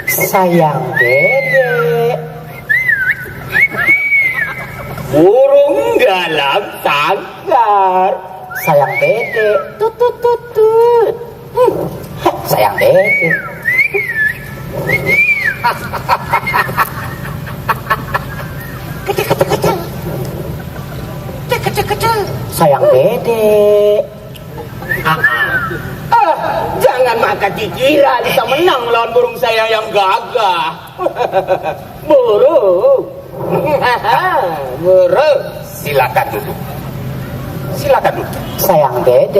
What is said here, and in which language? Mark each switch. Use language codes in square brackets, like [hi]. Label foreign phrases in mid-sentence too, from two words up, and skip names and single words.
[id] Sayang Dede. Burung dalam sangkar. Sayang Dede. Tut tut tut tut. Sayang Dede. Sayang Dede. Jangan makan kira bisa menang lawan burung saya yang gagah. Burung. Burung. Silakan duduk. Silakan duduk. Sayang Dede.